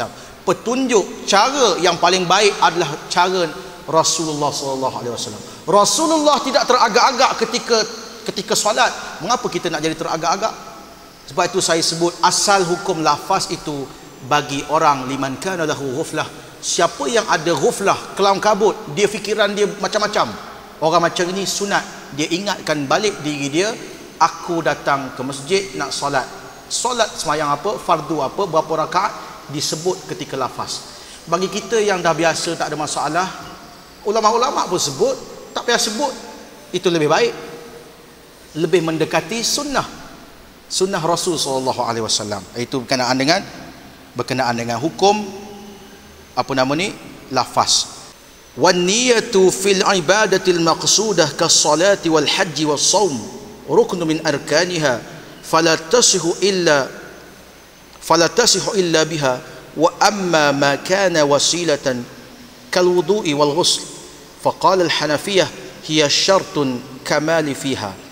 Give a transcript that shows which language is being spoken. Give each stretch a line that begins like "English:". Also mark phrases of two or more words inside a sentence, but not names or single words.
Malay: Petunjuk cara yang paling baik adalah cara Rasulullah SAW. Rasulullah tidak teragak-agak ketika solat. Mengapa kita nak jadi teragak-agak? Sebab itu saya sebut asal hukum lafaz itu bagi orang
Arabic: لمن كان له غفلة.
Malay: Siapa yang ada ghuflah, kelam kabut, dia fikiran dia macam-macam, orang macam ini sunat, dia ingatkan balik diri dia, aku datang ke masjid nak solat. Solat semayang apa, fardu apa, berapa rakaat, disebut ketika lafaz. Bagi kita yang dah biasa tak ada masalah, ulama-ulama pun sebut, tak payah sebut, itu lebih baik, lebih mendekati sunnah Rasul SAW. Itu berkenaan dengan hukum apa nama ni, lafaz.
Arabic: والنية في العبادات المقصودة كالصلاة والحج والصوم ركن من أركانها فلا تصح إلا بها وأما ما كان وسيلة كالوضوء والغسل فقال الحنفية هي شرط كمال فيها.